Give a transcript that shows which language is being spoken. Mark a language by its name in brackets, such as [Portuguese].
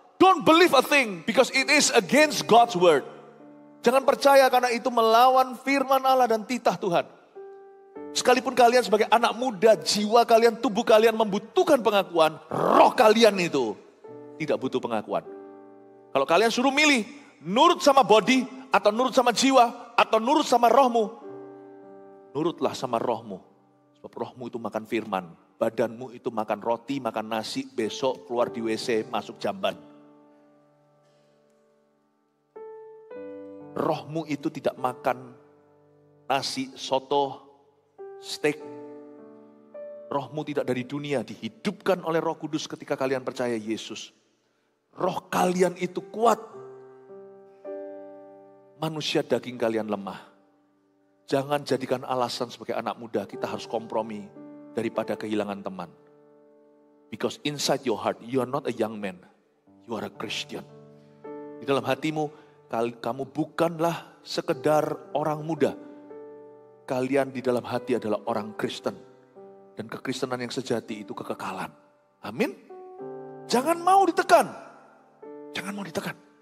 [English] Don't believe a thing because it is against God's word. [Indonesian] Jangan percaya karena itu melawan firman Allah dan titah Tuhan. Sekalipun kalian sebagai anak muda, jiwa kalian, tubuh kalian membutuhkan pengakuan, roh kalian itu tidak butuh pengakuan. Kalau kalian suruh milih, nurut sama body, atau nurut sama jiwa, atau nurut sama rohmu, nurutlah sama rohmu. Sebab rohmu itu makan firman, badanmu itu makan roti, makan nasi, besok keluar di WC, masuk jamban. Rohmu itu tidak makan nasi, soto, steak. Rohmu tidak dari dunia, dihidupkan oleh Roh Kudus ketika kalian percaya Yesus. Roh kalian itu kuat. Manusia daging kalian lemah. Jangan jadikan alasan sebagai anak muda kita harus kompromi daripada kehilangan teman. [English] Because inside your heart, you are not a young man. You are a Christian. [Indonesian] Di dalam hatimu, kamu bukanlah sekedar orang muda. Kalian di dalam hati adalah orang Kristen. Dan kekristenan yang sejati itu kekekalan. Amin. Jangan mau ditekan. Jangan mau ditekan.